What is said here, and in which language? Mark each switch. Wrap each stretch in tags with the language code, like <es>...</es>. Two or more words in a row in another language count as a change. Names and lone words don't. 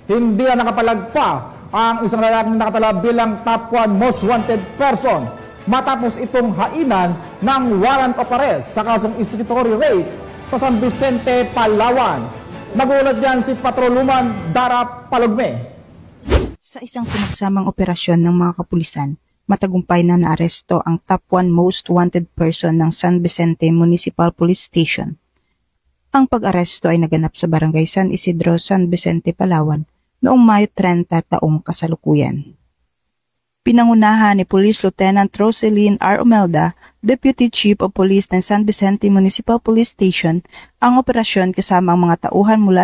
<tl>hindi na nakapalagpa ang isang lalaking nakatala bilang top 1</tl> <en>most wanted person</en> <tl>matapos itong hainan ng</tl> <en>warrant of arrest</en> <tl>sa kasong</tl> <en>statutory rape</en> <tl>sa San Vicente, Palawan. Nagulat yan si Patrolwoman Dara Palogme. Sa isang pinagsamang operasyon ng mga kapulisan, matagumpay na naaresto ang top 1</tl> <en>most wanted person</en> <tl>ng San Vicente Municipal Police Station. Ang pag-aresto ay naganap sa Barangay San Isidro, San Vicente, Palawan noong Mayo 30 taong kasalukuyan. Pinangunahan ni Police Lieutenant Roselyn R. Umelda,</tl> <en>Deputy Chief of Police</en> <tl>ng San Vicente Municipal Police Station, ang operasyon kasama ang mga tauhan mula</tl>